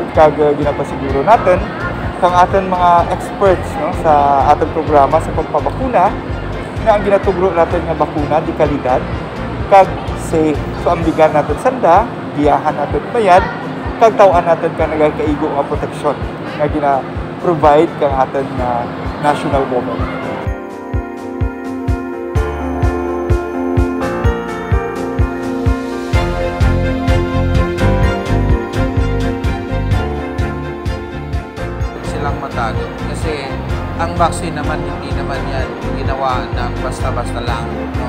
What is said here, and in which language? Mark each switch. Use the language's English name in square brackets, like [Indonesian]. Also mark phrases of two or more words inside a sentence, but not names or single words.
[Kinaray-a] Kag ginapasiguro natin kang ating mga experts no, sa ating programa sa pagpabakuna na ang ginatugro natin nga bakuna di kalidad kag safe. So ambigan natin sanda, giyahan natin bayad, kag tawaan natin kang nagakaigo nga proteksyon nga gina-provide kang ating [English] national government. [Filipino] Silang matago kasi ang vaccine naman hindi naman yan ginawa ng basta-basta lang, no?